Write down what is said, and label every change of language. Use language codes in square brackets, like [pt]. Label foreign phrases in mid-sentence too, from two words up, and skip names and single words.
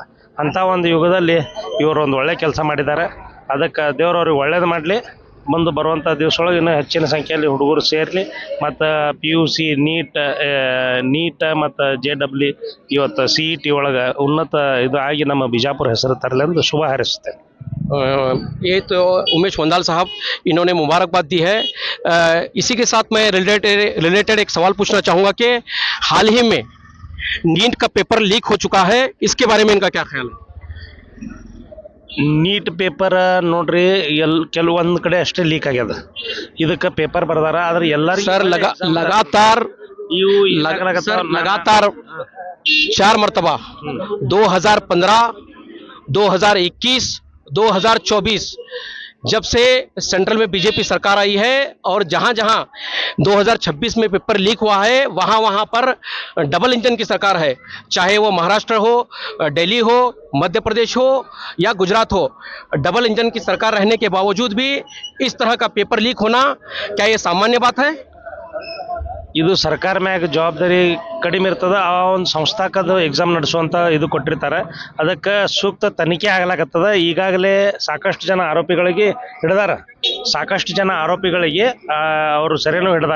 [kn] ಅಂಥ ಒಂದು ಯುಗದಲ್ಲಿ ಇವರು ಒಂದು ಒಳ್ಳೆ ಕೆಲಸ ಮಾಡಿದ್ದಾರೆ. ಅದಕ್ಕೆ ದೇವ್ರವ್ರಿಗೆ ಒಳ್ಳೇದು ಮಾಡಲಿ. ಮುಂದೆ ಬರುವಂಥ ದಿವಸದೊಳಗೆ ಇನ್ನೂ ಹೆಚ್ಚಿನ ಸಂಖ್ಯೆಯಲ್ಲಿ ಹುಡುಗರು ಸೇರಲಿ. ಮತ್ತು ಪಿ ಯು ಸಿ, ನೀಟ್ ಮತ್ತು JEE ಇವತ್ತು CET ಒಳಗೆ ಉನ್ನತ ಇದು ಆಗಿ ನಮ್ಮ ಬಿಜಾಪುರ ಹೆಸರು ತರಲಿ ಎಂದು ಶುಭ ಹಾರೈಸುತ್ತೇನೆ. [hi] ये तो उमेश वंदाल साहब, इन्होंने मुबारकबाद दी है। इसी के साथ मैं रिलेटेड एक सवाल पूछना चाहूँगा कि हाल ही में नीट का [en] paper leak [hi] हो चुका है, इसके बारे में इनका क्या ख्याल है? [kn] ನೀಟ್ ಪೇಪರ್ ನೋಡ್ರಿ, ಕೆಲವೊಂದು ಕಡೆ ಅಷ್ಟೇ ಲೀಕ್ ಆಗ್ಯದ. ಇದಕ್ಕೆ ಪೇಪರ್ ಬರ್ದಾರ, ಆದ್ರೆ ಎಲ್ಲರಿಗೂ [hi] सर लगातार लगातार 4 मरतबा 2015, 2021, 2024 जब से सेंट्रल में बीजेपी सरकार आई है, और जहां जहां 2026 में [en] paper leak [hi] हुआ है वहां वहां पर [en] double engine [hi] की सरकार है। चाहे वो महाराष्ट्र हो, दिल्ली हो, मध्य प्रदेश हो या गुजरात हो, [en] double engine [hi] की सरकार रहने के बावजूद भी इस तरह का [en] paper leak [hi] होना क्या ये सामान्य बात है? [kn] ಇದು ಸರ್ಕಾರ ಮ್ಯಾಗ ಜವಾಬ್ದಾರಿ ಕಡಿಮೆ ಇರ್ತದ. ಆ ಒಂದು ಸಂಸ್ಥಾಕದ ಎಕ್ಸಾಮ್ ನಡೆಸುವಂಥ ಇದು ಕೊಟ್ಟಿರ್ತಾರೆ. ಅದಕ್ಕೆ ಸೂಕ್ತ ತನಿಖೆ ಆಗ್ಲಾಕತ್ತದ. ಈಗಾಗಲೇ ಸಾಕಷ್ಟು ಜನ ಆರೋಪಿಗಳಿಗೆ ಅವರು ಸರಿನೂ ಹಿಡಿದಾರ.